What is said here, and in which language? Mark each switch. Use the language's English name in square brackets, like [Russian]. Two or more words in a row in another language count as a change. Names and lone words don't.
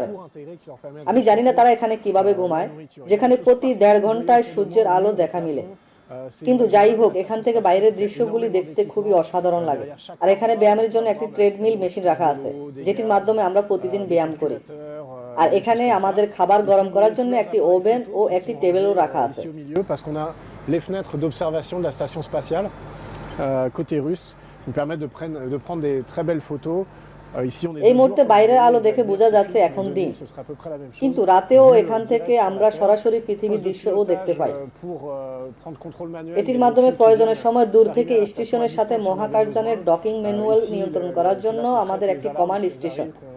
[Bangla] আমি জানি না তারা এখানে কিভাবে ঘুমায়, যেখানে প্রতি 1.5 ঘন্টায় সূর্যের আলো দেখা মিলে। কিন্তু যাই হোক, এখান থেকে বাইরের দৃশ্যগুলি দেখতে খুবই অসাধারণ লাগে। আর এখানে ব্যায়ামের জন্য একটি [English] treadmill machine [Bangla] রাখা আছে, যেটির মাধ্যমে আমরা প্রতিদিন ব্যায়াম করি। আর এখানে আমাদের খাবার গরম করার জন্য একটি ওভেন ও একটি টেবিলও রাখা আছে। [French] Les fenêtres d'observation de la station spatiale côté russe nous permettent de prendre des très belles photos. [Bangla] এই মুহূর্তে বাইরের আলো দেখে বোঝা যাচ্ছে এখন দিন, কিন্তু রাতেও এখান থেকে আমরা সরাসরি পৃথিবীর দৃশ্যও দেখতে পাই। এটির মাধ্যমে প্রয়োজনের সময় দূর থেকে স্টেশনের সাথে মহাকাশযানের [English] docking manual [Bangla] নিয়ন্ত্রণ করার জন্য আমাদের একটি [English] command station.